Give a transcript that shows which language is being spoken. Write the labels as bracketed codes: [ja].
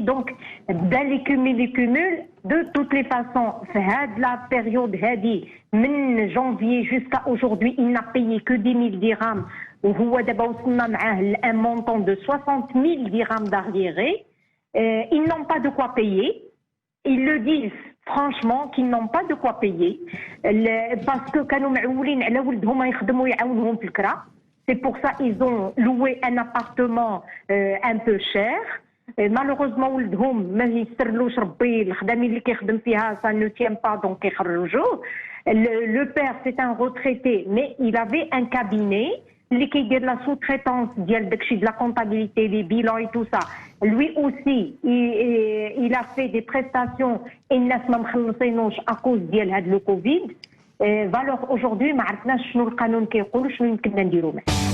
[fr] Donc dans les cumuls de toutes les façons la période [ar] هذه من [fr] janvier jusqu'à aujourd'hui il n'a payé que 10 000 dirhams [ar] وهو دابا وصلنا معاه [fr] un montant de 60 000 dirhams d'arriérés. Ils n'ont pas de quoi payer. Ils le disent franchement qu'ils n'ont pas de quoi payer parce que [ar] كانوا معولين على ولدهم يخدموا يعاونهم في الكرا. [fr] C'est pour ça ils ont loué un appartement un peu cher. Malheureusement [ar] ولدهم ما يسرلوش ربي الخدامين اللي كيخدم فيها [fr] ça ne tient pas donc [ar] يخرجوه. [fr] Le père c'est un retraité mais il avait un cabinet [ar] اللي كيدير [fr] la sous-traitance [ar] ديال داكشي [fr] de la comptabilité, les bilans et tout ça. Lui aussi, il a fait des prestations et [ar] الناس ما مخلصينوش [fr] à cause [ar] ديال هاد [fr] le Covid. Alors aujourd'hui [ar] ما عرفناش شنو القانون كيقول شنو يمكننا نديرو معاه.